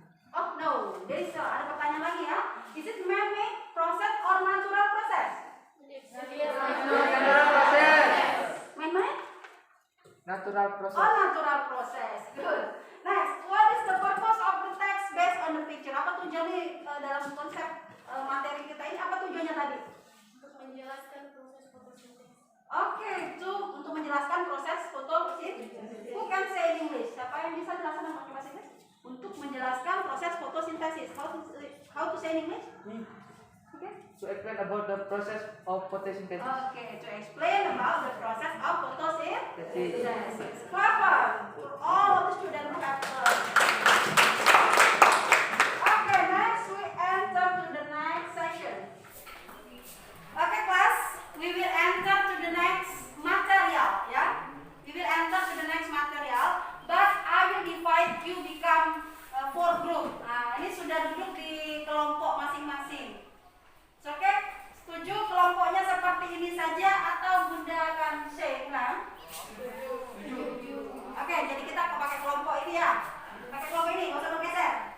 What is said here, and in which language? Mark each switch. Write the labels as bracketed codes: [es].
[en] Oh no, there is [id] ada pertanyaan lagi ya. [en] Is it man-made process or natural process? Natural process. Man-made? Natural Oh, process. natural process. Good. Next, what is the purpose of the text based on the picture? [id] Apa tujuannya dalam konsep materi kita ini? Apa tujuannya tadi? Untuk menjelaskan proses fotosintesis. Oke, untuk menjelaskan proses fotosintesis. [en] Who can say in English? [id] Siapa yang bisa jelaskan dalam bahasa Inggris? Untuk menjelaskan proses fotosintesis. [en] How to say in English? Okay. To explain about the process of photosynthesis. Okay, to explain about the process of photosynthesis. Clever for all of the students who have learned. Okay, next we enter to the next section. Okay, class, we will enter to the next material. Yeah, we will enter to the next material, but I will divide you become 4 group. [id] Nah, ini sudah duduk di kelompok masing-masing. Oke, setuju kelompoknya seperti ini saja atau Bunda akan share ulang? Oke, jadi kita pakai kelompok ini ya. Pakai kelompok ini, nggak usah bergeser.